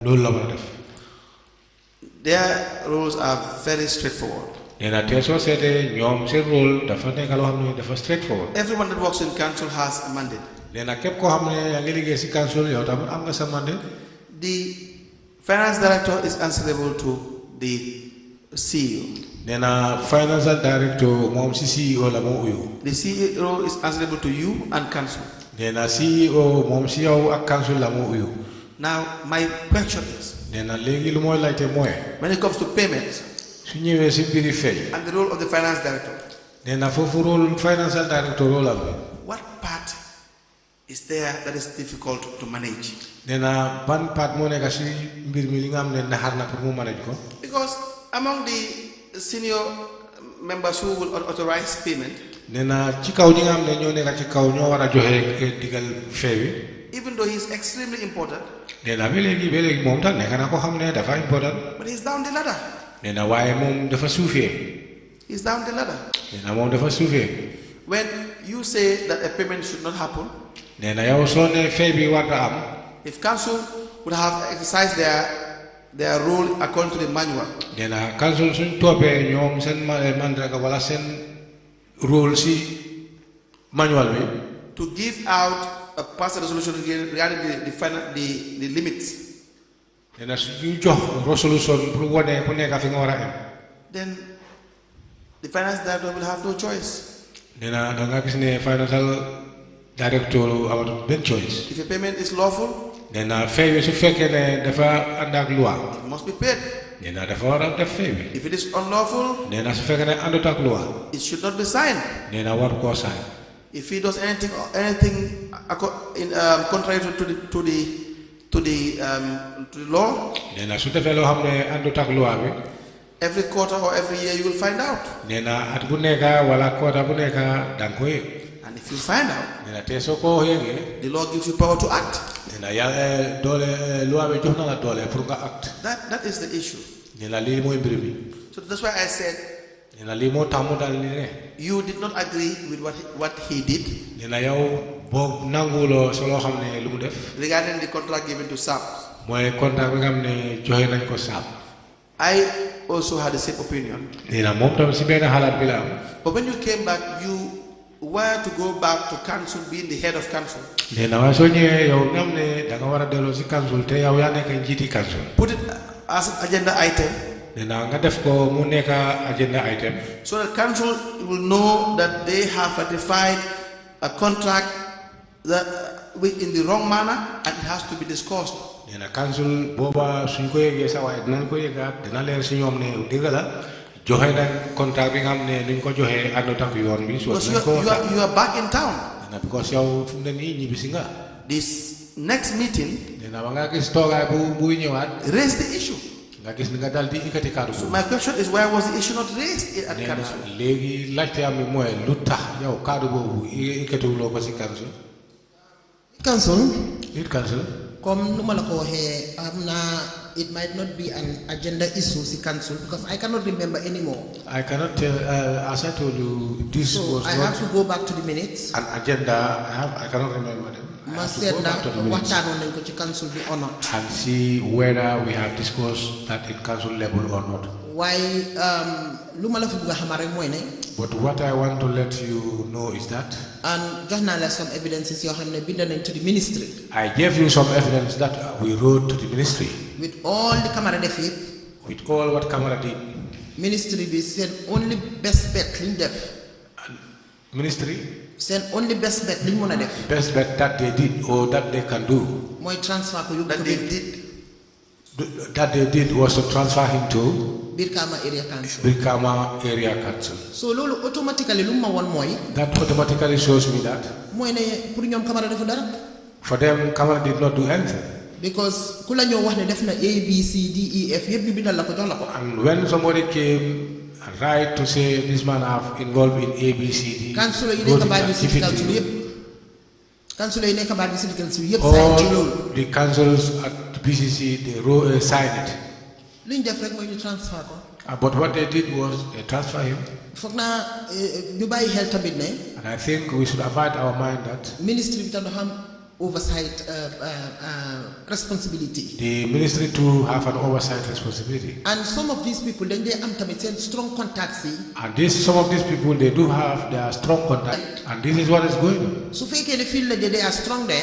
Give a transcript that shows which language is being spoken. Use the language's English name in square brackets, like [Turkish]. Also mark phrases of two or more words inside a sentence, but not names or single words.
[Wolof] loolu la war a def. [English] Their rules are very straightforward. [Wolof] nee na te soo seetee ñoom seen rôle dafa nekk loo xam ne dafa straightforward. [English] Everyone that works in council has a mandate. [Wolof] nee na képp koo xam ne yaa ngi liggéey si council yow tamit am nga sa mandate. [English] The finance director is answerable to the CEO. [Wolof] nee na [English] financial director [Wolof] moom si CEO la moo uyu. [English] The CEO is answerable to you and council. [Wolof] nee na CEO moom si yow ak council la moo uyu. [English] Now my question is, [Wolof] nee na léegi lu mooy laajte mooy. [English] when it comes to payments, [Wolof] su ñëwee si mbiri fay. [English] and the role of the finance director, [Wolof] nee na foofu rôle [English] financial director [Wolof] rôle am. [English] what part is there that is difficult to manage? [Wolof] nee na ban part moo nekk si mbir mi li nga xam ne naxar na pour mu manage ko. [English] Because among the senior members who will authorize payment, [Wolof] nee na ci kaw ñi nga xam ne ñoo nekk ci kaw ñoo war a joxe digal fee bi. [English] even though he is extremely important, [Wolof] nee na ba léegi moom tam nekk na ko xam ne dafa important. [English] but he's down the ladder. [Wolof] nee na waaye moom dafa suufee. [English] He's down the ladder. [Wolof] nee na moom dafa suufee. [English] When you say that a payment should not happen, [Wolof] nee na yow soo ne fee bi war na am. [English] if council would have exercised their role according to the manual, [Wolof] nee na council suñ toppee ñoom seen mandarga wala seen rôle si manual bi. [English] to give out a pass resolution regarding the limits, [Wolof] nee na su ñu jox resolution pour wane ku nekk fi nga war a am. [English] then the finance director will have no choice. [Wolof] nee na da nga gis ne [English] financial director [Wolof] amatul benn choice. [English] If a payment is lawful, [Wolof] nee na fee bi su fekkee ne dafa ànd ak loi. [English] it must be paid. [Wolof] nee na dafa war a def fee bi. [English] If it is unlawful, [Wolof] nee na su fekkee ne àndut ak loi. [English] it should not be signed. [Wolof] nee na war koo sign. [English] If he does anything contrary to the law, [Wolof] nee na su defee loo xam ne àndut ak loi bi. [English] every quarter or every year you will find out. [Wolof] nee na at bu nekk wala quota bu nekk da nga ko yëg. [English] And if you find out, [Wolof] nee na te soo ko yëgee. [English] the law gives you power to act. [Wolof] nee na yàlla doole loi bi jox na la doole pour nga act. [English] That is the issue. [Wolof] nee na lii mooy mbir mi. [English] So that's why I said, [Wolof] nee na lii moo tax mu daal ni ne. [English] you did not agree with what he did. [Wolof] nee na yow boo nanguwuloo soo loo xam ne lu mu def. [English] Regarding the contract given to SAP. [Wolof] mooy contrat bi nga xam ne joxe nañ ko SAP. [English] I also had the same opinion. [Wolof] nee na moom tam si benn xalaat bi la am. [English] But when you came back, you were to go back to council, being the head of council. [Wolof] nee na waaye soo ñëwee yow nga xam ne da nga war a delloo si council te yow yaa nekk njiiti council. [English] Put it as an agenda item. [Wolof] nee na nga def ko mu nekk [English] agenda item. So that council will know that they have ratified a contract that in the wrong manner and it has to be discussed. [Wolof] nee na council booba suñ ko yëgee sa waaye dinañ ko yëgaat dina leer si ñoom ne dëgg la joxe nañ contrat bi nga xam ne nuñ ko joxee àndut ak yoon bi. [English] Because you are back in town. [Wolof] nee na because yow fu mu ne nii ñibbisi nga. [English] This next meeting. [Wolof] nee na ba nga gis toogaay buy ñëwaat. [English] Raise the issue. [Wolof] nga gis ni nga daal di ikkati kàddu. [English] So my question is, why was the issue not raised at council? [Wolof] léegi laajte am bi mooy lu tax yow kàddu boobu ikkatiwuloo ko si council. council. Comme nu ma la ko waxee am na [English] it might not be an agenda issue si council because I cannot remember anymore. I cannot tell. As I told you, this was I have to go back to the minutes. An agenda. I cannot remember them. [Wolof] Ma seet na waxtaanoon nañ ko ci council bi or not. [English] And see whether we have discussed that in council level or not. [Wolof] waaye lu ma la fi bëgg a xamal rek mooy ne. [English] But what I want to let you know is that. [Wolof] and jox naa la [English] some evidences [Wolof] yoo xam ne bind nañ [English] to the ministry. I gave you some evidence that we wrote to the ministry. with all the Camara [Wolof] def yëpp. [English] With all what Camara did. [Wolof] ministry bi seen [English] only best bet [Wolof] liñ def. [English] Ministry. [Wolof] seen [English] only best bet [Wolof] liñ mën a def. [English] Best bet that they did or that they can do. [Wolof] mooy transfer ko yóbbu ko [English] that they did was to transfer him to Birkama area council. Birkama area council. [Wolof] So lolu automatically lu ma won moy. [English] That automatically shows me that. [Wolof] Moy ne pour ñom Camara defu dara. [English] For them, Camara did not do anything. [Wolof] Because kula ñoo wax ne def na A B C D E F yépp bi bindal la ko jox la ko. [English] And when somebody came right to say this man have involved in A B C D. [Wolof] Council yi nekk baaj bi [English] city council [Wolof] yépp. Council yi nekk baaj bi [English] city council [Wolof] yépp [English] all the councils at BCC they signed it. [Wolof] Liñ def rek moy ñu transfer ko. [English] But what they did was they transfer him. [Wolof] Foog naa ñu bàyyi xel tamit ne. [English] And I think we should avoid our mind that. [Wolof] Ministry bi tam dafa am [English] oversight responsibility. The ministry too have an oversight responsibility. And some of these people, then they am strong contacts. And some of these people, they do have their strong contact. And this is what is going on. So if they feel that they are strong there,